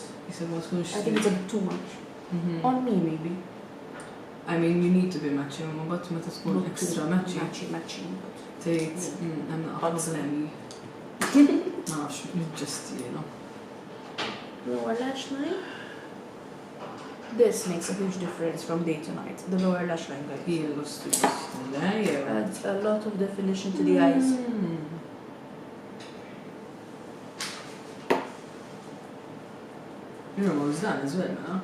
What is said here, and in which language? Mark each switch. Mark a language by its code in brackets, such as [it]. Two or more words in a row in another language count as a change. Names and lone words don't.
[en] I think it's a bit too much. On me, maybe. I mean, you need to be matching, but [mt] meta tkun [en] extra matching. Matching. [mt] Tgħid, hemm naqgħod glammy. Ma nafx, [en] just, you know. Lower lash line. This makes a huge difference from day to night. The lower lash line, guys. Adds a lot of definition to the eyes. You're almost done as well, huh?